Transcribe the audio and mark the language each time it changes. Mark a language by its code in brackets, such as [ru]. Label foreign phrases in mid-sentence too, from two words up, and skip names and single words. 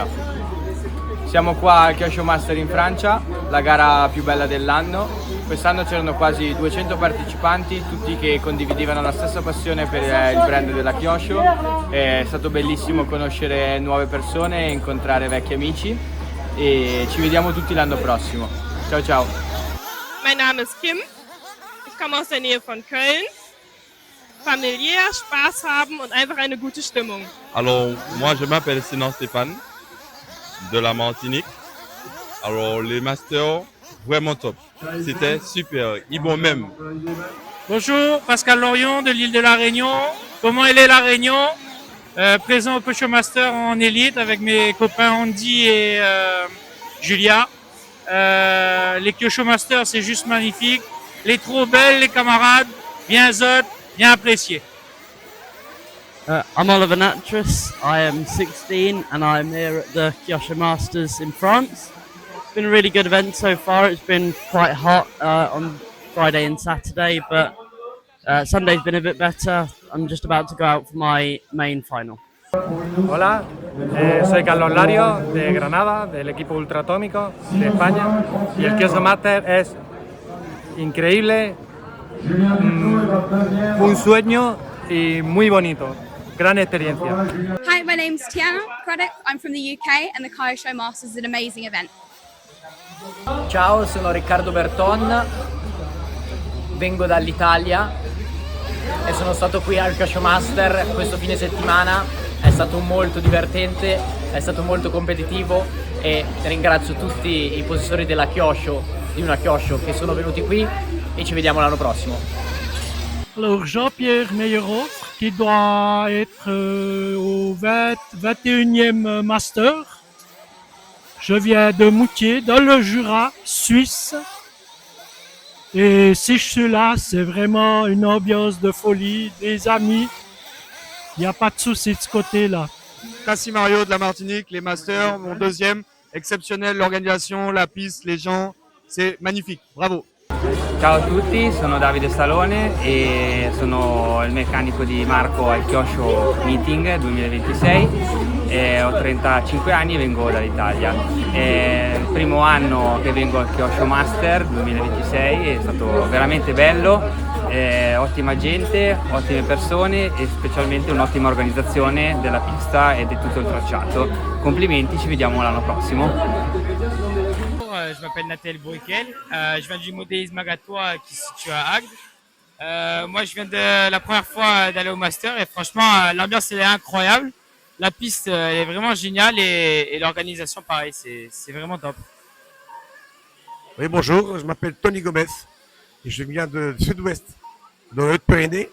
[it] Siamo qua al Kyosho Master in Francia, la gara più bella dell'anno. Quest'anno c'erano quasi 200 partecipanti, tutti che condividevano la stessa passione per il brand della Kyosho. È stato bellissimo conoscere nuove persone e incontrare vecchi amici e ci vediamo tutti l'anno prossimo. Ciao ciao! [de] Mein Name ist Kim, ich komme aus der Nähe von Köln. Familiär, Spaß haben und einfach eine gute Stimmung. [fr] Alors, moi je m'appelle Sinan Stéphane, de la Martinique. Alors, les masters, vraiment top. C'était super, ils vont même. Bonjour, Pascal Lorion de l'île de la Réunion. Comment elle est la Réunion? Présent au Kyosho Master en élite avec mes copains Andy et Julia. Les Kyosho Master, c'est juste magnifique. Les trop belles, les camarades, bien zot, bien apprécié. [en] I'm Oliver Natras, I am 16 and I'm here at the Kyosho Masters in France. It's been a really good event so far. It's been quite hot on Friday and Saturday, but Sunday's been a bit better. I'm just about to go out for my main final. [es] Hola, soy Carlos Lario de Granada, del equipo Ultratómico de España, y el Kyosho Master es increíble, un sueño y muy bonito, gran experiencia. [en] Hi, my name's Tiana Craddock, I'm from the UK and the Kyosho Masters is an amazing event. [it] Ciao, sono Riccardo Berton, vengo dall'Italia e sono stato qui al Kyosho Master questo fine settimana. È stato molto divertente, è stato molto competitivo e ringrazio tutti i possessori della Kyosho, di una Kyosho, che sono venuti qui e ci vediamo l'anno prossimo. [fr] Alors Jean-Pierre Meyerhoff qui doit être au 21e Master. Je viens de Moutier, dans le Jura, Suisse. Et si je suis là, c'est vraiment une ambiance de folie, des amis. Il n'y a pas de souci de ce côté-là. Cassie Mario de la Martinique, les Masters, mon deuxième. Exceptionnel, l'organisation, la piste, les gens. C'est magnifique, bravo. Ciao a tutti, sono Davide Salone e sono il meccanico di Marco al Kyosho Meeting 2026 e ho 35 anni e vengo dall'Italia. È il primo anno che vengo al Kyosho Master 2026, è stato veramente bello, ottima gente, ottime persone e specialmente un'ottima organizzazione della pista e di tutto il tracciato. Complimenti, ci vediamo l'anno prossimo. Je m'appelle Nathalie Bruquel, je viens du modélisme Magatois qui se situe à Agde. Moi je viens de la première fois d'aller au Master et franchement l'ambiance elle est incroyable. La piste elle est vraiment géniale et l'organisation pareil, c'est vraiment top. Oui, bonjour, je m'appelle Tony Gomez et je viens de Sud-Ouest, dans le Haute-Pyrénées.